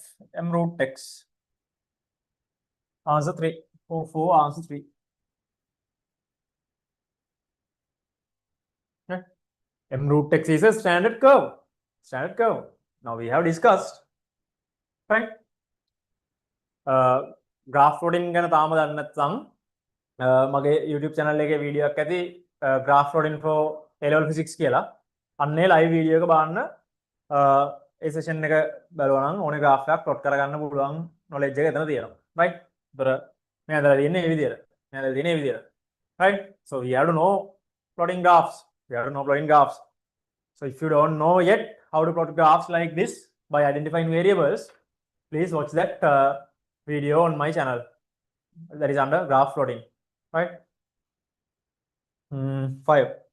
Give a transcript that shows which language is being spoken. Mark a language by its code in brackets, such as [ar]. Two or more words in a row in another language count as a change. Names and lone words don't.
[en] M root x. Answer 3. 4, answer 3. Okay. M root x is a standard curve. Standard curve. Now we have discussed. Right? Graph plotting [si] ගැන තාම දන්නේ නැත්නම් මගේ YouTube channel එකේ වීඩියෝ එකක් ඇති [en] graph plotting for A-level physics [si] කියලා. අන්නේ [en] live video [si] එක බලන්න ඒ session එක බලුවා නම් ඕනේ graph එකක් plot කරගන්න පුළුවන් knowledge එක එතන තියෙනවා. Right? ඒතර මේ අදලා තියෙන්නේ මේ විදියට. Right? [en] So we have to know plotting graphs. So if you don't know yet how to plot graphs like this by identifying variables, please watch that video on my channel that is under graph plotting. Right? 5.